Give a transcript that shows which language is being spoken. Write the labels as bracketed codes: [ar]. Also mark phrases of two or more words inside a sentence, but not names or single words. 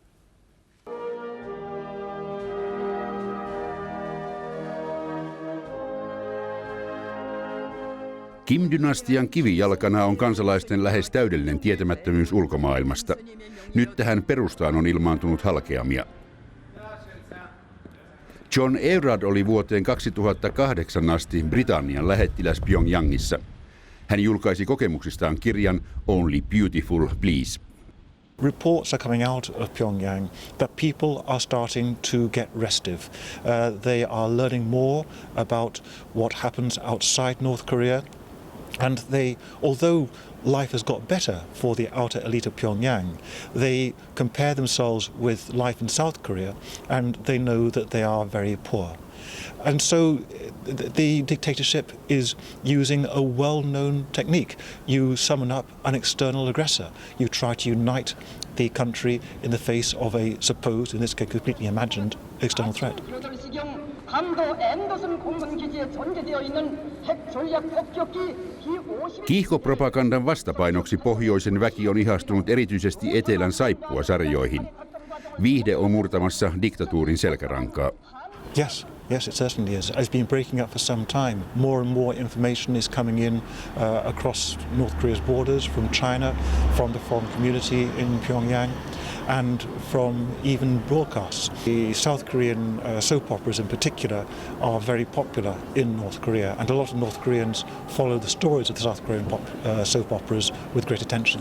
[fi] Kim-dynastian kivijalkana on kansalaisten lähes täydellinen tietämättömyys ulkomaailmasta. Nyt tähän perustaan on ilmaantunut halkeamia. John Everard oli vuoteen 2008 asti Britannian lähettiläs Pjongjangissa. Hän julkaisi kokemuksistaan kirjan Only Beautiful Please. [en] Reports are coming out of Pjongjang that people are starting to get restive. They are learning more about what happens outside North Korea. And although life has got better for the outer elite of Pyongyang, they compare themselves with life in South Korea and they know that they are very poor. And so the dictatorship is using a well-known technique. You summon up an external aggressor. You try to unite the country in the face of a supposed, in this case completely imagined, external threat. [fi] Kiihkopropagandan vastapainoksi pohjoisen väki on ihastunut erityisesti etelän saippua-sarjoihin. Viihde on murtamassa diktatuurin selkärankaa. [en] Yes, it certainly is. It's been breaking up for some time. More and more information is coming in across North Korea's borders, from China, from the foreign community in Pyongyang, and from even broadcasts. The South Korean soap operas in particular are very popular in North Korea, and a lot of North Koreans follow the stories of the South Korean soap operas with great attention.